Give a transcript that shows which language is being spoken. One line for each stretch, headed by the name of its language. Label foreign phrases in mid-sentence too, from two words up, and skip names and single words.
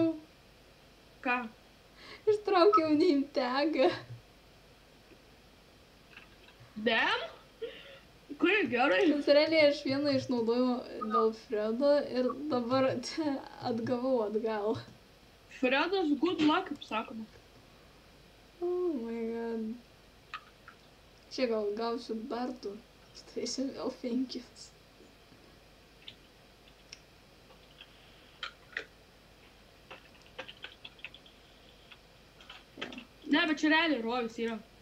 Lithuanian: Ką? Ištraukiau neimtegą. Dem? Kai gerai. Bet realiai aš vieną išnaudojau dėl Fredo ir dabar atgavau atgal. Fredas
English: good luck,
Lithuanian: kaip sakoma.
English: Oh my god.
Lithuanian: Čia gal gausiu dar 2. Turėsiu vėl 5. Ne, bet čia realiai rojus yra.